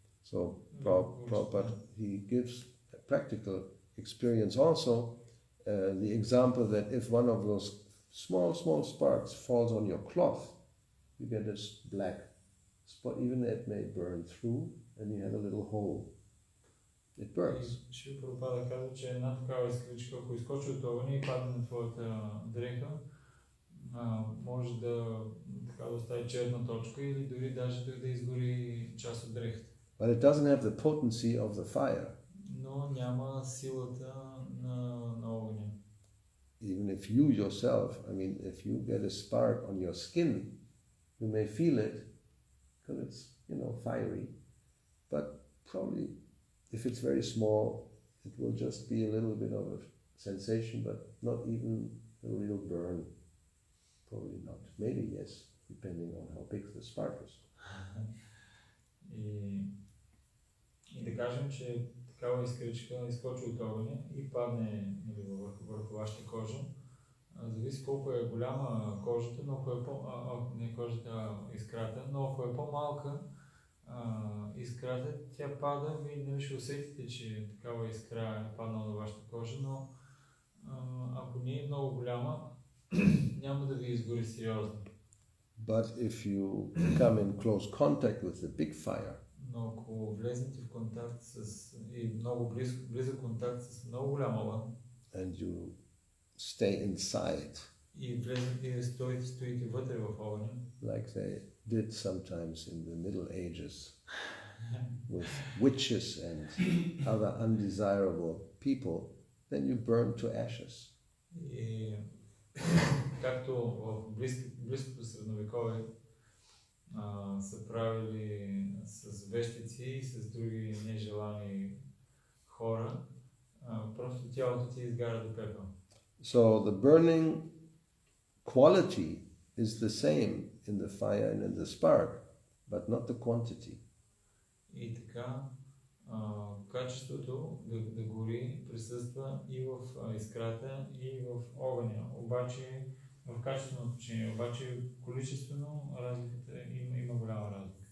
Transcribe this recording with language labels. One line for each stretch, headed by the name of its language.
English: So Prabhupada, he gives a practical experience also, the example that if one of those small sparks falls on your cloth, you get this black spot, even it may burn through, and you have a little hole. It burns.
Bulgarian: Шри Прабхупада казва, че една такава искричка, ако изкочи от огъня и падне на твоята дреха, може да остави черна точка или дори даже да изгори част от дрехата.
English: But it doesn't have the potency of the fire.
Bulgarian: Но няма силата на огъня.
English: Even if you yourself, I mean, if you get a spark on your skin, you may feel it because it's, fiery. But probably, if it's very small, it will just be a little bit of a sensation, but not even a real burn. Probably not. Maybe yes, depending on how big the spark is.
Bulgarian: И да кажем, че такава искричка изкочи от огъня и падне върху вашата кожа. Зависи колко е голяма кожата, но ако не кожата, искрата, но ако е по-малка искрата, тя пада, вие ще усетите, че такава искра е паднала на вашата кожа, но ако не е много голяма, няма да ви изгори сериозно.
English: But if you come in close contact with the big fire,
Bulgarian: но ако влезете в контакт и много близък контакт с много голям огън,
English: and you stay inside,
Bulgarian: и влезете и стоите вътре в огъня,
English: like they did sometimes in the Middle Ages with witches and other undesirable people, then you burn to ashes.
Bulgarian: И както в близкото средновековие са правили с вещици и с други нежелани хора, просто тялото ти изгаря до пепел.
English: So the burning quality is the same in the fire and in the spark, but not the quantity.
Bulgarian: И така, качеството да гори присъства и в искрата, и в огъня. Обаче, в качествено отношение, обаче количествено разликата има голяма разлика.